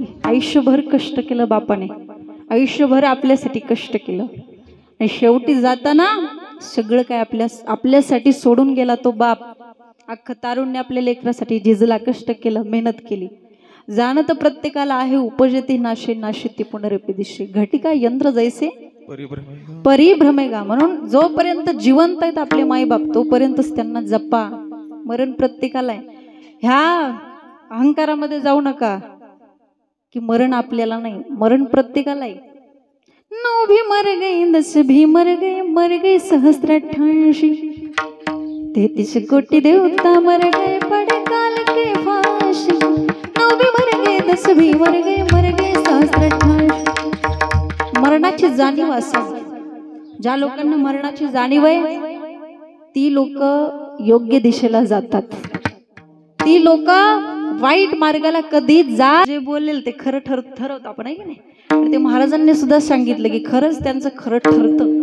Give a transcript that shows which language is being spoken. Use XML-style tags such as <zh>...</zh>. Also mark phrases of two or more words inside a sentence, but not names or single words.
<mr>आयुष्यभर कष्ट केलं बापाने, आयुष्यभर आपल्यासाठी कष्ट केलं आणि शेवटी जाताना सगळं काय आपल्यासाठी सोडून गेला तो बाप. अख्खं तारुण्य आपल्या लेकरासाठी झिजला, कष्ट केलं, मेहनत केली. जाणं तर प्रत्येकाला आहे, उपजती नाशे नाशिती पुनरपी दिशे, घटिका यंत्र जैसे परिभ्रमेगा. म्हणून जोपर्यंत जिवंत आहेत आपले माईबाप तोपर्यंतच त्यांना जपा. मरण प्रत्येकाला आहे. ह्या अहंकारामध्ये जाऊ नका की मरण आपल्याला नाही, मरण प्रत्येकाला आहे.</mr> <hi>9 भी मर गई, 10 भी मर गए सहस्त्र88. 33 कोटी देवता मर गए पड़े काल के फांसी. 9 भी मर गए, 10 भी मर गए सहस्त्र88.</hi> <mr>मरणाची जाणीव असावी. ज्या लोकांना मरणाची जाणीव आहे ती लोक योग्य दिशेला जातात. ती लोक वाईट मार्गाला कधी जा, जे बोलेल ते खरं ठरवत आपण, आहे की नाही. आणि ते महाराजांनी सुद्धा सांगितलं की खरंच त्यांचं खरं ठरतं.</mr>